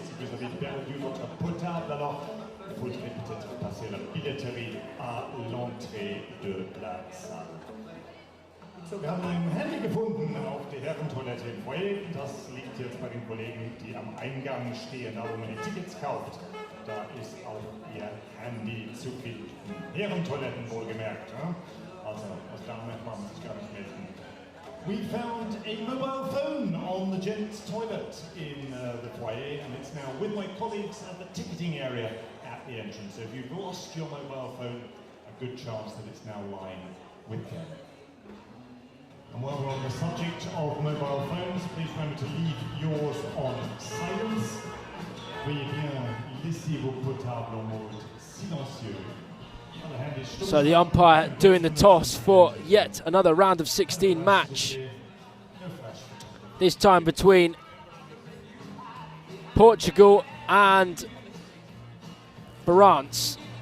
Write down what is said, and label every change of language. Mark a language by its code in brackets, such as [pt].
[fr] Si vous avez perdu votre portable, alors il faudrait peut-être passer la billetterie à l'entrée de la salle. [de] So, wir haben ein Handy gefunden auf der Herrentoilette im Foyer. Das liegt jetzt bei den Kollegen, die am Eingang stehen, da wo man die Tickets kauft. Da ist auch ihr Handy zu finden. Herrentoiletten wohlgemerkt. Also, aus der Moment man sich gar nicht melden. [en] We found a mobile phone on the gents' toilet in the foyer, and it's now with my colleagues at the ticketing area at the entrance. So if you've lost your mobile phone, a good chance that it's now lying with them. And while we're on the subject of mobile phones, please remember to leave yours on silence. [fr] Veuillez bien laisser vos portables en mode silencieux. [en] So the umpire doing the toss for yet another round of 16 match. This time between Portugal and France.